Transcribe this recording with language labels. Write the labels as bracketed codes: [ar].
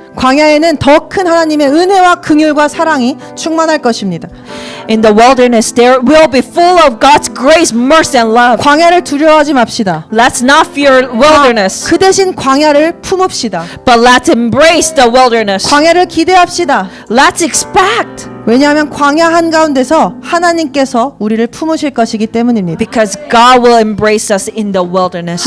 [ko] 광야에는 더 큰 하나님의 은혜와 긍휼과 사랑이 충만할 것입니다. [en] In the wilderness, there will be full of God's grace, mercy, and love. [ko] 광야를 두려워하지 맙시다. [en] Let's not fear wilderness, [ko] 그 대신 광야를 품읍시다. [en] but let's embrace the wilderness. [ko] 광야를 기대합시다. [en] Let's expect, [ko] 왜냐하면 광야 한가운데서 하나님께서 우리를 품으실 것이기 때문입니다. [en] because God will embrace us in the wilderness.